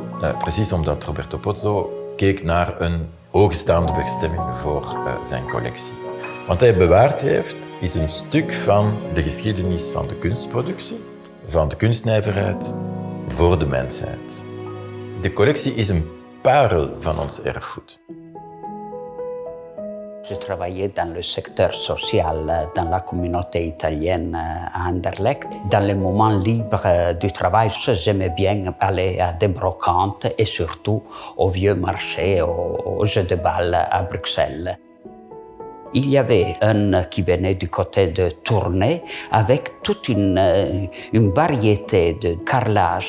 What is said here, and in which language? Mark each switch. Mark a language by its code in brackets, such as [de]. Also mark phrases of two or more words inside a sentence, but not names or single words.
[nl] Precies omdat Roberto Pozzo keek naar een hoogstaande bestemming voor zijn collectie. Wat hij bewaard heeft, is een stuk van de geschiedenis van de kunstproductie, van de kunstnijverheid voor de mensheid. De collectie is een parel van ons erfgoed. [fr] Je travaillais dans le secteur social, dans la communauté italienne à Anderlecht. Dans les moments libres du travail, j'aimais bien aller à des brocantes et surtout au vieux marché, au jeu de balle à Bruxelles. Il y avait un qui venait du côté de Tournai avec toute une variété de carrelage.